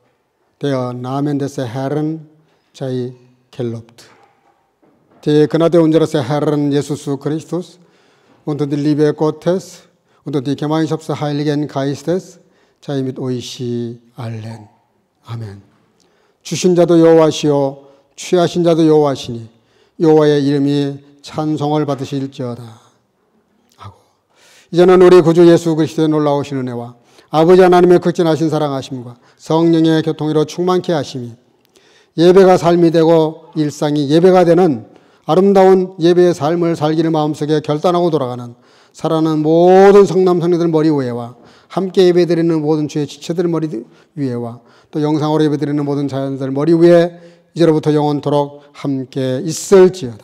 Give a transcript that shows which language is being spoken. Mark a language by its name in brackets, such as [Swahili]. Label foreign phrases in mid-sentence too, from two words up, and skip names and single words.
[German] Der Name des Herrn sei gelobt. Die Gnade unseres Herrn Jesus Christus und die Liebe Gottes und die Gemeinschaft des Heiligen Geistes sei mit euch allen. [Korean] 아멘. 주신 자도 여호와시요 취하신 자도 여호와시니 여호와의 이름이 찬송을 받으실지어다. 이제는 우리 구주 예수 그리스도의 놀라우신 은혜와 아버지 하나님의 극진하신 사랑하심과 성령의 교통으로 충만케 하심이 예배가 삶이 되고 일상이 예배가 되는 아름다운 예배의 삶을 살기를 마음속에 결단하고 돌아가는 살아가는 모든 성남 성녀들 머리 위에와 함께 예배드리는 모든 주의 지체들 머리 위에와 또 영상으로 예배드리는 모든 자연들 머리 위에 이제로부터 영원토록 함께 있을지어다.